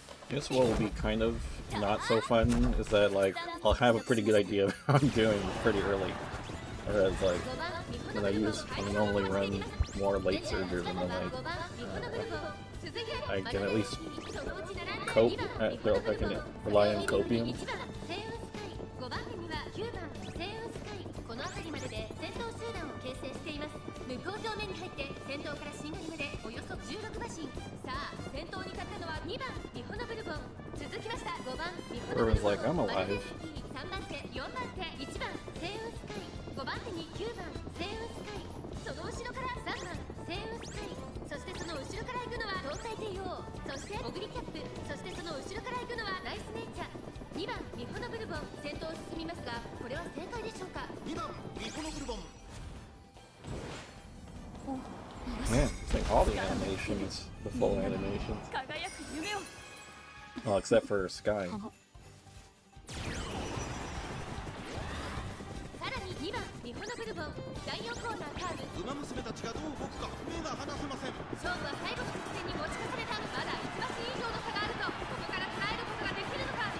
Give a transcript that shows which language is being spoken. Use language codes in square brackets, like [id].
[en] Guess what will be kind of not so fun is that, like, I'll have a pretty good idea of how I'm doing pretty early. Whereas, like, when I normally run more late surgers and then I can at least cope, I can rely on copium. [ja] この辺りまでで先頭集団を形成しています。向こう上面に入って先頭からしんがりまでおよそ16馬身。さあ先頭に立ったのは2番ミホノブルボン。続きました5番ミホノブルボン、3番手4番手1番セイウンスカイ、5番手に9番セイウンスカイ、その後ろから3番セイウンスカイ、そしてその後ろから行くのは東海帝王、そしてオグリキャップ、そしてその後ろから行くのはライスネイチャー。 2番ミホノブルボン、先頭を進みますがこれは正解でしょうか。 2番ミホノブルボン。 [en] Man, it's like all the animations, the full animations. Well, except for Sky. [ja] さらに2番ミホノブルボン、第4コーナーカーブ。馬娘たちがどう動くか目が離せません。勝負は最後の直線に持ち越された。まだ1馬身以上の差があると、ここから捉えることができるのか。